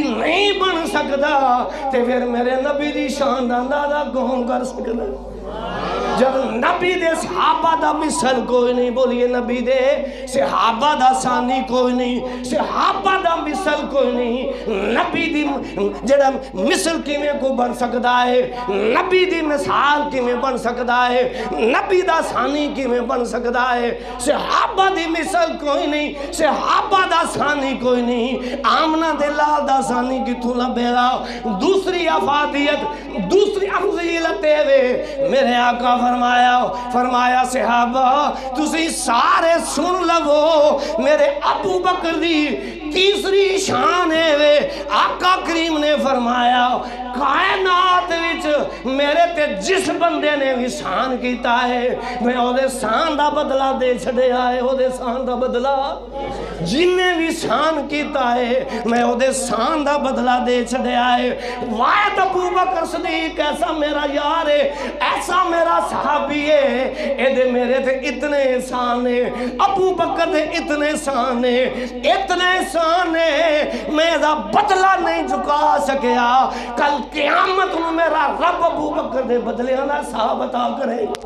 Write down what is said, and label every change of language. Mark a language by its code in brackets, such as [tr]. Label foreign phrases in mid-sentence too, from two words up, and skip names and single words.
[pa] نہیں بن سکتا تے پھر میرے نبی دی شان دا اندازہ کون کر سکتا جب نبی دے صحابہ دا مثل کوئی نہیں، بولیے نبی دے صحابہ دا ثانی کوئی نہیں، صحابہ دا مثل کوئی نہیں، نبی دی جڑا مثل کیویں کو بن سکدا ہے، نبی دی مثال کیویں بن سکدا ہے، نبی دا ثانی کیویں بن سکدا ہے، صحابہ دی مثل کوئی نہیں، صحابہ دا ثانی کوئی نہیں، آمنہ دے لال دا ثانی کتوں لبے گا؟ دوسری افادیت، دوسری افضیلت وے میرے آقا فرمایا صحابہ تسی سارے سن لو، میرے ابو بکر دی تیسری شان ہے وے، آقا کریم نے فرمایا کائنات وچ میرے تے جس بندے نے بھی شان کیتا ہے میں او دے شان دا بدلہ دے چھڑیا ہے، او دے شان دا بدلہ جن نے بھی شان کیتا ہے میں او دے شان دا بدلہ دے چھڑیا ہے۔ واحد ابو بکر صدیق ایسا میرا یار ہے، ایسا میرا صحابی ہے، اے دے میرے تے اتنے احسان ہے، ابو بکر دے اتنے احسان ہے، اتنے احسان ہے میں دا بدلہ نہیں چکا سکیا، کل قیامت میں میرا رب ابو بکر دے بدلے آنا صاحب عطا کرے۔